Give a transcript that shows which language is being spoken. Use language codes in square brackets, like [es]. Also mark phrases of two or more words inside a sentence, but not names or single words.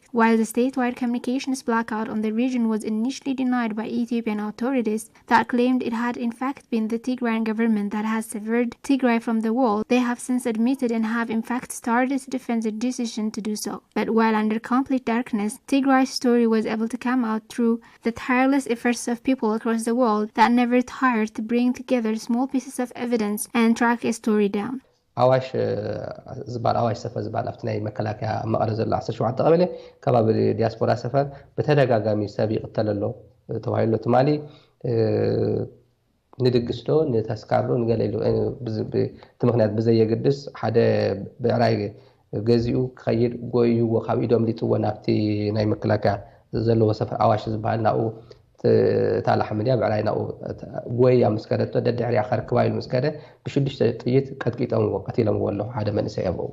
[en] While the statewide communications blackout on the region was initially denied by Ethiopian authorities that claimed it had in fact been the Tigrayan government that has severed Tigray from the world, they have since admitted and have in fact started to defend their decision to do so. But while under complete darkness, Tigray's story was able to come out through the tireless efforts of people across the world that never tired to bring together small pieces of evidence and track a story down. [ti] ኣዋሽ ዝባል ኣዋሽ ሰፈር ዝባል ኣብቲ ናይ መከላከያ መቐለ ዘሎ 17 ቀበሌ ከባቢ ዲያስፖራ ሰፈር ብተደጋጋሚ ሰብ ይቕተል ኣሎ ተባሂሉ ትማሊ ንድግስ ዶ ንተስካር ዶ ንገለ ኢሉ እቲ ምክንያት ብዘየግድስ ሓደ ብዕራይ ገዚኡ ክኸይድ ጎይዎ ካብ ኢዶም ሊጥዎ ናብቲ ናይ መከላከያ ዘለዎ ሰፈር ኣዋሽ ዝባል ናብኡ ታላ ሓመድያ ብዕራይ ናብኡ ጎያ ምስ ከደቶ ደድሕሪያ ከርክባ ኢሉ ምስ ከደ ብሽዱሽተ ጥይት ቀጥቂጦምዎ ቀቲሎምዎ ኣለዉ ሓደ መንእሰይ ኣብኡ